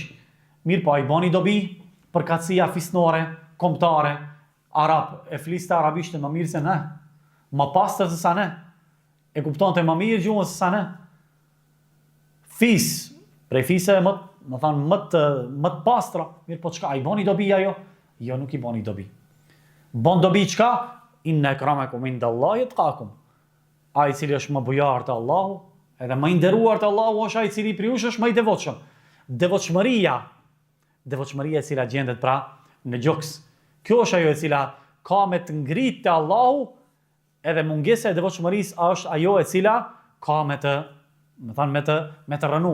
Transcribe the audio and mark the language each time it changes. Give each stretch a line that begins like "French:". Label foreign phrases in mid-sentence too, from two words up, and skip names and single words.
Albanian: Mirë po ai bani dobi përkatësia fisnore, kombëtare, arab, e fliste arabisht më mirë se ne, më pastër se sa ne, e kuptonte më mirë gjuhën se sa ne. Fis, prej fise më të pastra, mirë po çka, ai bani dobi ajo? Jo, nuk i bani dobi. Bon dobi çka?
Arabic: إن أكرمكم عند الله أتقاكم.
Albanian: Ai i cili është më bujar te Allahu, edhe më i nderuar te Allahu është ai i cili prej jush është më i devotshëm. Devotshmëria e cila gjendet pra në gjoks, Kjo është ajo e cila ka me të ngritë te Allahu, edhe mungesa e devotshmërisë është ajo e cila ka me të rënu.